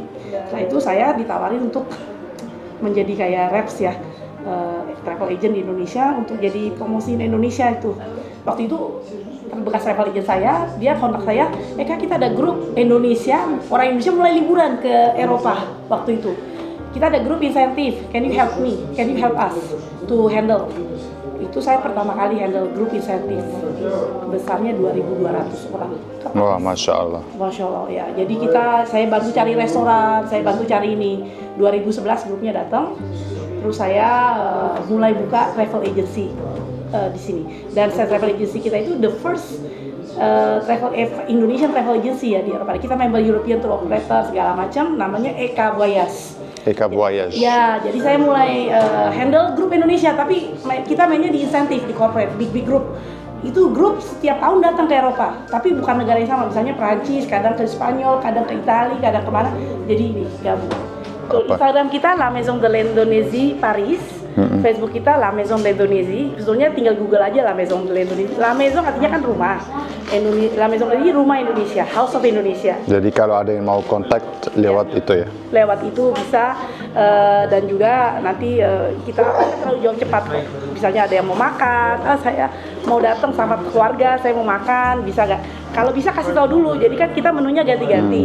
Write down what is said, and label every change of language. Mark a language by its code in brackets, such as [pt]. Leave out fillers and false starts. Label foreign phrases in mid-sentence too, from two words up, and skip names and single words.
[id] Setelah itu saya ditawarin untuk menjadi kayak reps ya, [en] travel agent [id] di Indonesia untuk jadi promosiin Indonesia itu. Waktu itu bekas [en] travel agent [id] saya, dia kontak saya, Kak, kita ada grup Indonesia, orang Indonesia mulai liburan ke Eropa waktu itu. Kita ada grup insentif, [en] can you help me? Can you help us to handle? [id] Itu saya pertama kali handle grup insentif, besarnya 2.200 orang. [ar] Wah, ما شاء الله. ما شاء الله ya. [id] Jadi saya bantu cari restoran, saya bantu cari ini. 2011 grupnya datang, terus saya mulai buka [en] travel agency [id] di sini. Dan [en] travel agency [id] kita itu [en] the first Indonesian travel agency [id] ya di Eropa. Kita member European Tour Operator segala macam, namanya Eka Voyage. Eka Voyage. Ya, jadi saya mulai handle grup Indonesia, tapi kita mainnya di insentif, di corporate, [en] big group. [id] Itu grup setiap tahun datang ke Eropa, tapi bukan negara yang sama. Misalnya Perancis, kadang ke Spanyol, kadang ke Italia, kadang kemana. Jadi ini gabung. Instagram kita La Maison de l'Indonésie Paris. Facebook kita La Maison de l'Indonésie. Sebetulnya tinggal Google aja La Maison de l'Indonésie. La Maison artinya kan rumah. La Maison de l'Indonésie rumah Indonesia, [en] House of Indonesia. [id] Jadi kalau ada yang mau kontak lewat itu ya? Lewat itu bisa, dan juga nanti kita terlalu jauh cepat kok. Misalnya ada yang mau makan, saya mau datang sama keluarga, saya mau makan, bisa nggak? Kalau bisa kasih tahu dulu, jadi kan kita menunya ganti-ganti.